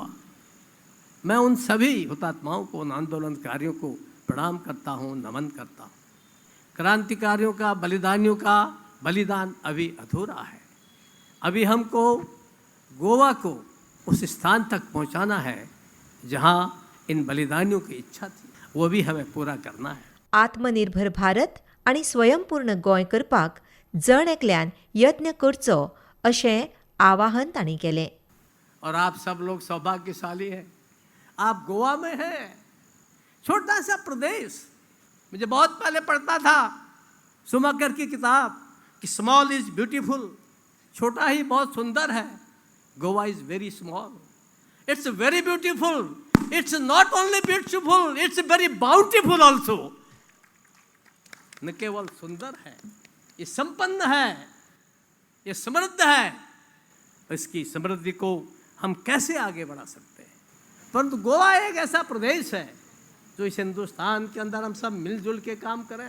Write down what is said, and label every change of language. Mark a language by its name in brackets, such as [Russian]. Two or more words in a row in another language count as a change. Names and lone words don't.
[Hindi] मैं उन सभी हुतात्माओं को, उन आंदोलनकारियों को प्रणाम करता हूँ, नमन करता हूँ. क्रांतिकारियों का, बलिदानियों का बलिदान अभी अधूरा है. अभी हमको गोवा को उस स्थान तक पहुँचाना है जहाँ इन बलिदानियों की इच्छा थी, वो भी हमें पूरा करना है. [Konkani] आत्मनिर्भर भारत आणि स्वयंपूर्ण गोंय करपाक जण एकल्यान यत्न करचो अशें आवाहन तांणी केलें. [Hindi] और आप सब लोग सौभाग्यशाली हैं, आप गोवा में हैं, छोटा सा प्रदेश. मुझे बहुत पहले पढ़ता था सुमाकर की किताब कि स्मॉल इज ब्यूटीफुल, छोटा ही बहुत सुंदर है. [English] Goa is very small, it's very beautiful, it's not only beautiful, it's very bountiful also. [Hindi] न केवल सुंदर है, ये संपन्न है, ये समृद्ध है. इसकी समृद्धि को हम कैसे आगे बढ़ा सकते हैं. परंतु गोवा एक ऐसा प्रदेश है जो इस हिंदुस्तान के अंदर हम सब मिलजुल के काम करें.